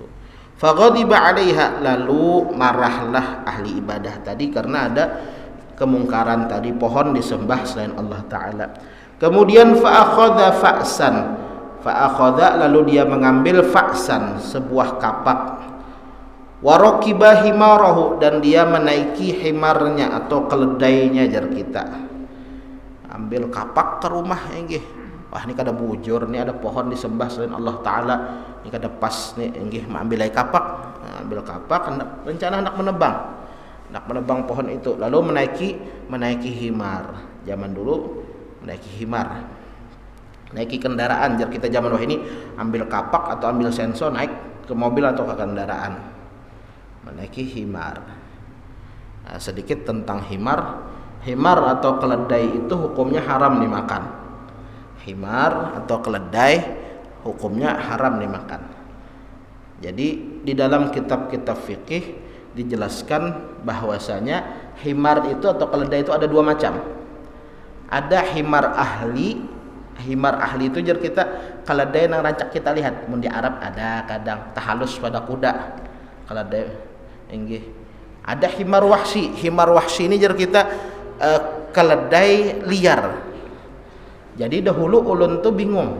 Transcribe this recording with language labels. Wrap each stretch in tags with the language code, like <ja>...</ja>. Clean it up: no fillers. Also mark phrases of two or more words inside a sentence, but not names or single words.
<ar>فغضب عليها,</ar> <id>lalu marahlah ahli ibadah tadi karena ada kemungkaran tadi, pohon disembah selain Allah Ta'ala. Kemudian</id> <ar>فأخذ فأسا,</ar> <id>lalu dia mengambil fa'san, sebuah kapak.</id> <ar>وركب حماره,</ar> <id>dan dia menaiki himarnya atau keledainya,</id> <bjn>jar kita.</bjn> <id>Ambil kapak ke rumah, enggih. Wah,</id> <bjn>ini kada bujur,</bjn> <id>ini ada pohon disembah selain Allah Ta'ala, ini kada pas nih, enggih, ambil lagi kapak. Ambil kapak, rencana hendak menebang pohon itu, lalu menaiki himar. Zaman dulu menaiki himar, naiki kendaraan,</id> <bjn>jar kita</bjn> <id>zaman wah ini ambil kapak atau ambil sensor, naik ke mobil atau ke kendaraan, menaiki himar. Nah, sedikit tentang himar atau keledai itu hukumnya haram dimakan. Himar atau keledai hukumnya haram dimakan. Jadi di dalam kitab-kitab fikih dijelaskan bahwasanya himar itu atau keledai itu ada dua macam. Ada</id> <ar>حمار أهلي. حمار أهلي</ar> <id>itu</id> <bjn>jar kita</bjn> <id>keledai yang rancak kita lihat. Mun di Arab ada kadang tahalus pada kuda. Keledai enggih. Ada</id> <ar>حمار وحشي. حمار وحشي</ar> <id>ini</id> <bjn>jar kita</bjn> <id>keledai liar. Jadi dahulu ulun tuh bingung.</id>